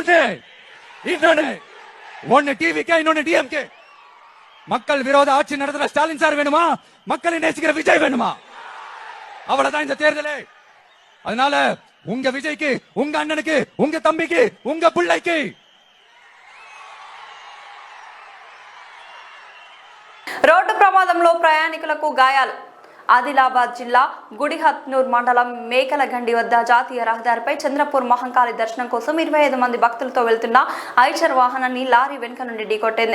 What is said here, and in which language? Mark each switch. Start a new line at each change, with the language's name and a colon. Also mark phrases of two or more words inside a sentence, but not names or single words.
Tamil: ஒன்னு டிவிக்கே, இன்னொன்னு டிஎம்கே. மக்கள் விரோத ஆட்சி நடத்துற ஸ்டாலின் சார் வேணுமா? மக்களை நேசிக்கிற விஜய் வேணுமா? அவ்வளவுதான் இந்த தேர்தலே. அதனால உங்க விஜய்க்கு, உங்க அண்ணனுக்கு, உங்க தம்பிக்கு, உங்க பிள்ளைக்கு
Telugu: రోడ్డు ప్రమాదంలో ప్రయాణికులకు గాయాలు. ఆదిలాబాద్ జిల్లా గుడిహత్నూర్ మండలం మేకలగండి వద్ద జాతీయ రహదారిపై చంద్రపూర్ మహంకాళి దర్శనం కోసం 25 మంది భక్తులతో వెళ్తున్న ఐచర్ వాహనాన్ని లారీ వెనుక నుండి ఢీకొట్టింది.